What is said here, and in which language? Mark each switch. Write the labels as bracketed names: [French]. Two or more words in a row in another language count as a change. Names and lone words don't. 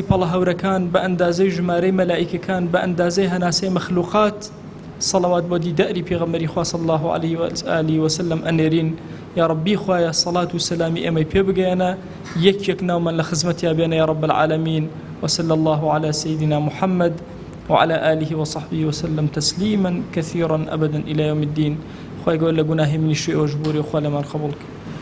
[Central Kurdish] پەڵە هەورەکان بە ئەندازەی ژمارەی مەلائیکەکان بە ئەندازەی هەناسەی مەخلوقات سەڵەوات بۆ دیداری پێغەمبەری خوا [Arabic] صلی الله علیه و آله وسلم [Central Kurdish] ئەنێرین یا ڕەبی خوایە سەڵات و سەلامی ئێمەی پێ بگەیەنە یەک ناومان لە خزمەتیا بێنە [Arabic] یا ڕەب العالەمین وصلى الله على سيدنا محمد وعلى آله وصحبه وسلم تسليما كثيرا أبدا إلى يوم الدين. خواهي قول لقناه من الشيء وجبوري وخوالي ما القبول.